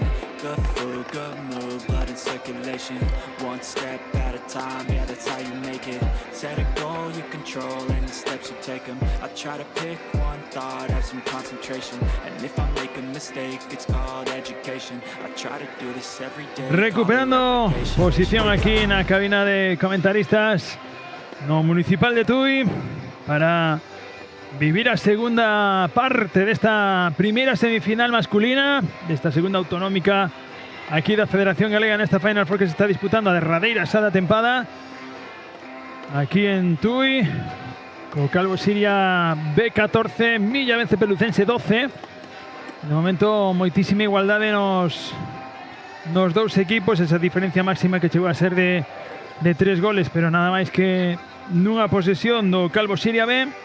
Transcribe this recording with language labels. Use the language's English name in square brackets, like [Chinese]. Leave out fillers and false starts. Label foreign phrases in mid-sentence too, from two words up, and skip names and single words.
[English] Good food, good mood, blood in circulation. One step at a time, yeah, that's how you make it. Set a goal you control and the steps you take them. I try to pick one thought, have some concentration. And if I make a mistake, it's called education. I try to do this every day. [Spanish] Recuperando posición aquí en la cabina de comentaristas [Galician] no Municipal de Tui para vivir a segunda parte [Spanish] de esta primera semifinal masculina, de esta segunda autonómica [Galician] aquí da Federación Galega [Spanish] en esta Final Four que se está disputando [Galician] a derradeira xa da tempada aquí en Tui, co Calvo Siria B14, Milla vence Pelucense 12. De momento moitísima igualdade nos dous equipos, esa diferencia máxima que chegou a ser de 3 goles, pero nada máis que nunha posesión do Calvo Siria B.